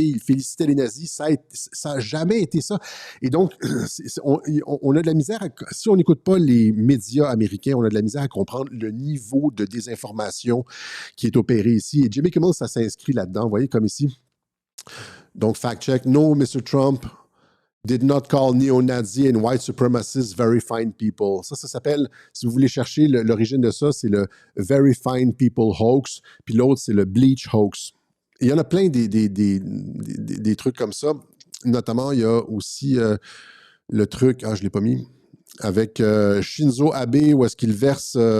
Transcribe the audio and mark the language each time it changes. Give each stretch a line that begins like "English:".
French: Il félicitait les nazis. Ça a jamais été ça. Et donc, on a de la misère, si on n'écoute pas les médias américains, on a de la misère à comprendre le niveau de désinformation qui est opéré ici. Et Jimmy Kimmel, ça s'inscrit là-dedans. Vous voyez, comme ici. Donc,
English: fact check. No, Mr. Trump did not call neo-Nazi and white supremacists very fine people.
French: Ça s'appelle, si vous voulez chercher l'origine de ça, c'est le
English: very fine people hoax,
French: puis l'autre, c'est le
English: bleach hoax.
French: Et il y en a plein des trucs comme ça. Notamment, il y a aussi le truc, je ne l'ai pas mis, avec Shinzo Abe, où est-ce qu'il verse...